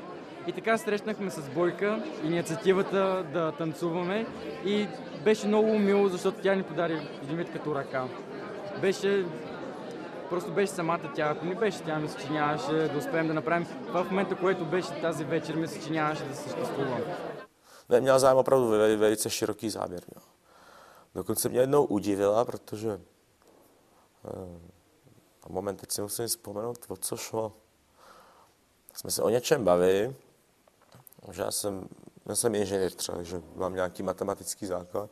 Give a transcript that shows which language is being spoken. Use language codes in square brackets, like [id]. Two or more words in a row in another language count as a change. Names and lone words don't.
[bg] И така срещнахме с Бойка инициативата да танцуваме и беше много мило, защото тя ни подари един вид като ръка. Просто беше самата тя. Ако не беше тя, мисля, че нямаше да успеем да направим. В момента, което беше тази вечер, мисля, че нямаше да съществува. [cs] Měla zájem opravdu velice široký záběr. Jo. Dokonce mě jednou udivila, protože a moment, teď si musím vzpomenout, o co šlo. Jsme se o něčem bavili, že já jsem inženýr třeba, takže mám nějaký matematický základ.